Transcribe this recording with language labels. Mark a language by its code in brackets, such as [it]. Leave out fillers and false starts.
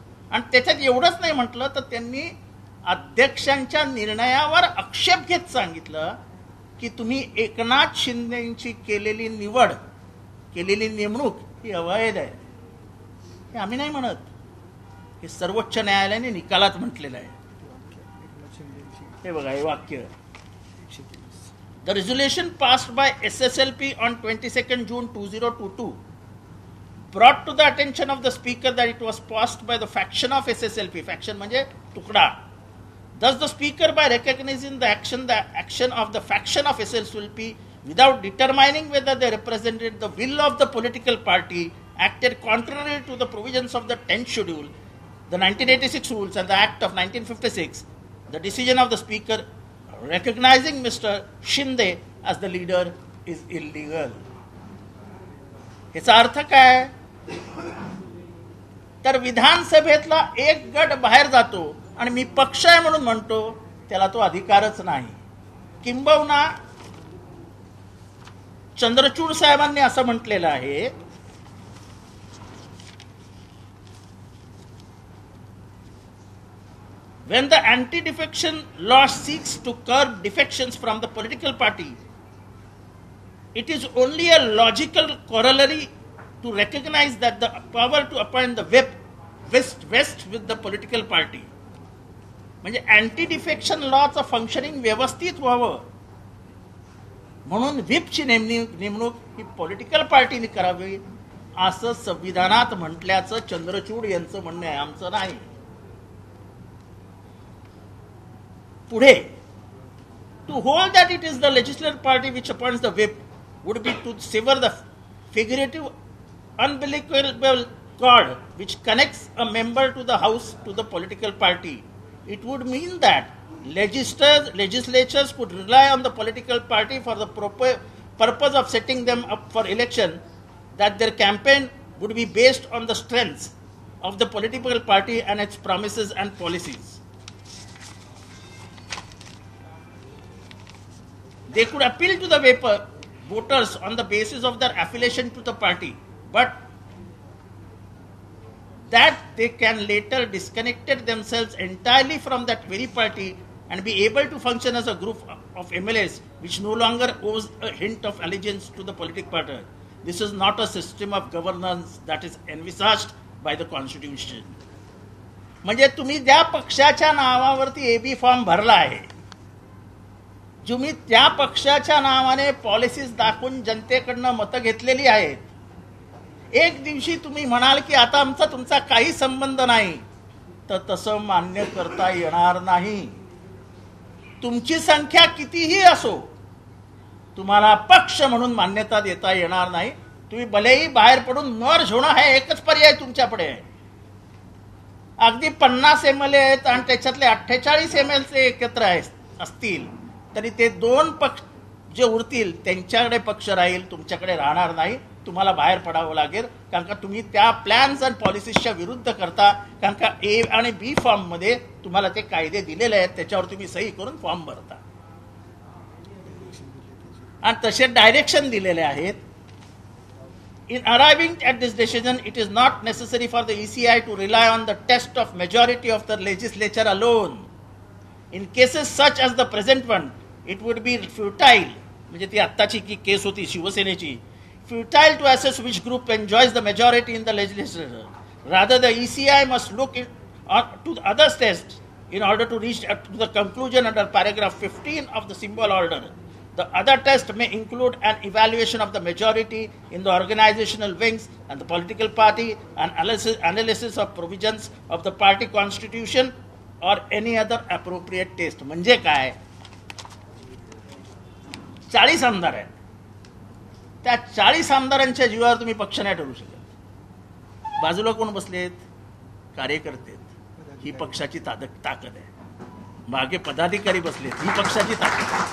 [mr] आणि त्याच्यात एवढंच नाही म्हटलं तर त्यांनी अध्यक्षांच्या निर्णयावर आक्षेप घेत सांगितलं की तुम्ही एकनाथ शिंदेची केलेली निवड, केलेली नेमणूक ही अवैध आहे. हे आम्ही नाही म्हणत, हे सर्वोच्च न्यायालयाने निकालात म्हटलेलं आहे. हे बघा, हे वाक्य. [en] The resolution passed by SSLP on 22nd June 2022 brought to the attention of the speaker that it was passed by the faction of SSLP. [mr] Faction म्हणजे तुकडा. [en] Thus the speaker, by recognizing the action of the faction of SSLP without determining whether they represented the will of the political party, acted contrary to the provisions of the 10th schedule, the 1986 rules and the Act of 1956. The decision of the speaker recognizing Mr. Shinde as the leader is illegal. [mr] याचा अर्थ काय? तर विधानसभेतला एक गट बाहेर जातो आणि मी पक्ष आहे म्हणून म्हणतो, त्याला तो अधिकारच नाही. किंबहुना चंद्रचूड साहेबांनी असं म्हटलेलं आहे, [en] when the anti-defection law seeks to curb defections from the political party, it is only a logical corollary to recognize that the power to appoint the whip vests with the political party. [mr] म्हणजे anti defection लॉचं functioning व्यवस्थित व्हावं म्हणून व्हिपची नेमणूक ही political पार्टीने करावी असं संविधानात म्हटल्याचं चंद्रचूड यांचं म्हणणं आहे, आमचं नाही. पुढे, [en] to hold that it is the legislative party which appoints the whip would be to sever the figurative umbilical cord which connects a member to the house to the political party. It would mean that legislatures could rely on the political party for the purpose of setting them up for election, that their campaign would be based on the strengths of the political party and its promises and policies. They could appeal to the voters on the basis of their affiliation to the party, but that they can later disconnect themselves entirely from that very party and be able to function as a group of MLAs which no longer owes a hint of allegiance to the political party. This is not a system of governance that is envisaged by the Constitution. [mr] म्हणजे तुम्ही ज्या पक्षाच्या नावावरती AB form भरला आहे, तुम्ही त्या पक्षाच्या नावाने पॉलिसीज दाखवून जनतेकडनं मतं घेतलेली आहेत, एक दिवशी तुम्ही म्हणाल की आता आमचा तुमचा काही संबंध नाही, तर तसं मान्य करता येणार नाही. तुमची संख्या कितीही असो, तुम्हाला पक्ष म्हणून मान्यता देता येणार नाही. तुम्ही भलेही बाहेर पडून मर्ज होणं हा एकच पर्याय तुमच्याकडे आहे. अगदी 50 MLA आहेत आणि त्याच्यातले 48 MLA एकत्र असतील तरी ते 2 पक्ष जे उरतील त्यांच्याकडे पक्ष राहील, तुमच्याकडे राहणार नाही. तुम्हाला बाहेर पडावं लागेल, कारण का तुम्ही त्या प्लॅन्स आणि पॉलिसीजच्या विरुद्ध करता. कारण का A आणि B फॉर्म मध्ये तुम्हाला ते कायदे दिलेले आहेत, त्याच्यावर तुम्ही सही करून फॉर्म भरता आणि तसे डायरेक्शन दिलेले आहेत. [en] In arriving at this decision, it is not necessary for the ECI to rely on the test of majority of the legislature alone. In cases such as the present one, it would be futile, [mr] म्हणजे ती आत्ताची की केस होती शिवसेनेची, [en] futile to assess which group enjoys the majority in the legislature. Rather, the ECI must look to the other tests in order to reach to the conclusion under paragraph 15 of the symbol order. The other test may include an evaluation of the majority in the organizational wings and the political party, and analysis of provisions of the party constitution or any other appropriate test. [mr] म्हणजे काय, 40 आमदार आहेत, त्या 40 आमदारांच्या जीवावर तुम्ही पक्ष नाही ठरवू शकत. बाजूला कोण बसलेत? कार्यकर्ते. ही पक्षाची ताकद आहे. मागे पदाधिकारी बसलेत, ही पक्षाची ताकद.